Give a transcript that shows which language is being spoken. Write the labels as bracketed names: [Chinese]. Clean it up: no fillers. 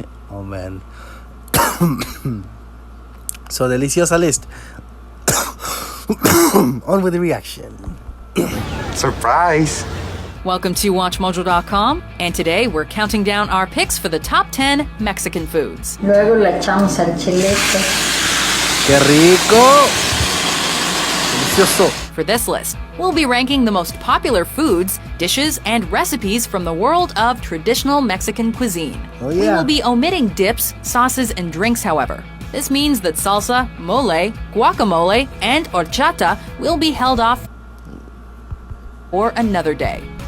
[English] Oh man. So deliciosa list. On with the reaction. Surprise! Welcome to WatchMojo.com, and today we're counting down our picks for the top 10 Mexican foods. [Spanish] Luego le echamos al chilete. ¡Qué rico! Delicioso. [English] For this list, we'll be ranking the most popular foods, dishes, and recipes from the world of traditional Mexican cuisine. Oh, We yeah. will be omitting dips, sauces, and drinks, however. This means that salsa, mole, guacamole, and horchata will be held off for another day.